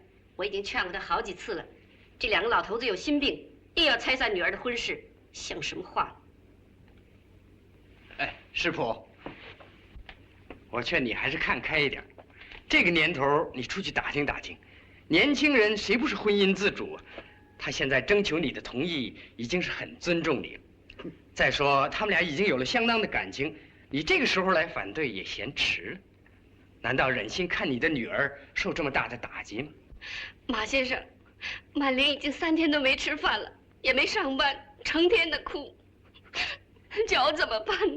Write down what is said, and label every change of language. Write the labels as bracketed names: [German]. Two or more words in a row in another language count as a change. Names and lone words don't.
[Chinese] 我已經勸過他好幾次了。這兩個老頭子有心病，硬要拆散女兒的婚事，像什麼話？哎，師傅，我勸你還是看開一點。這個年頭，你出去打聽打聽，年輕人誰不是婚姻自主啊？他現在徵求你的同意，已經是很尊重你了。再說，他們倆已經有了相當的感情，你這個時候來反對也嫌遲了。難道忍心看你的女兒受這麼大的打擊嗎？馬先生，曼玲已經3天都沒吃飯了，也沒上班，成天的哭，叫我怎麼辦呢？